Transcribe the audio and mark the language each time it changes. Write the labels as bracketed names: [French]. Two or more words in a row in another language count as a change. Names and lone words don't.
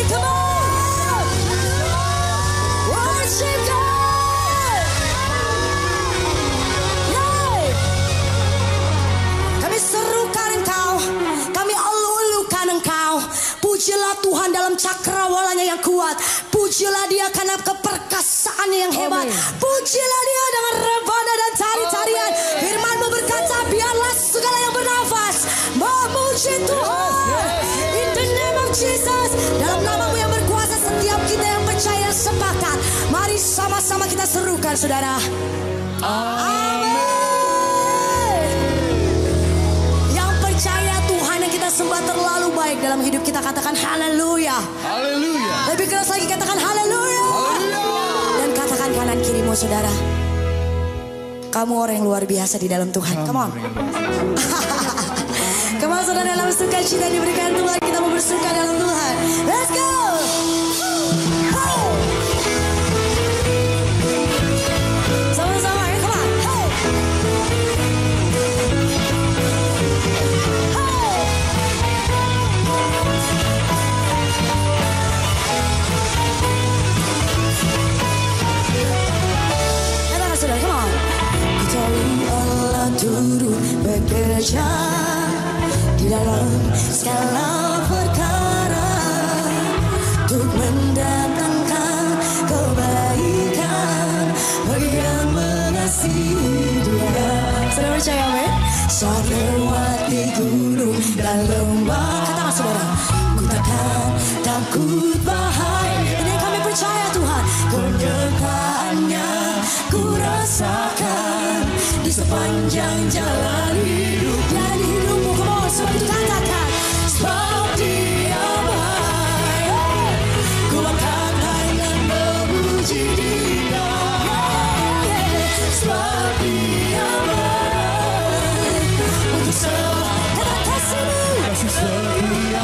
[English] Come on, worship God. Yay. [Indonesian] Kami serukan Engkau, kami elu-elukan Engkau. Pujilah Tuhan dalam cakrawalanya yang kuat. Pujilah Dia karena keperkasaannya yang hebat. Pujilah Dia dengan rebana dan tari-tarian. Firman-Mu berkata, biarlah segala yang bernafas memuji Tuhan. [English] In the name of Jesus, [Indonesian] dalam nama Sama-sama kita serukan saudara. Amin. Yang percaya Tuhan yang kita sembah terlalu baik dalam hidup kita, katakan haleluya. Haleluya. Lebih keras lagi katakan haleluya. Dan katakan kanan kirimu saudara, kamu orang yang luar biasa di dalam Tuhan. [English] Come on. Come on [Indonesian] saudara, dalam sukacita diberikan Tuhan, kita mau bersuka dalam Tuhan. [English] Let's go. [Indonesian] Sama-sama ya, [English] come on. Hey. [Indonesian] Katakan saudara, [English] come on. [Indonesian] Allah turut bekerja di dalam segala perkara untuk mendatangkan kebaikan bagi yang mengasihi Dia. Saudara percaya amin? Saat lewati gunung dan lembah, katakan saudara, ku takkan takut bahaya. Ini kami percaya Tuhan, kenyataannya ku rasakan di sepanjang jalan hidup. Yang di hidupmu, [English] come on, [Indonesian] sebab itu katakan, sebab Dia baik. Ku angkat tangan memuji Dia, sebab Dia baik. Untuk selalu kasih-Mu, kasih setia.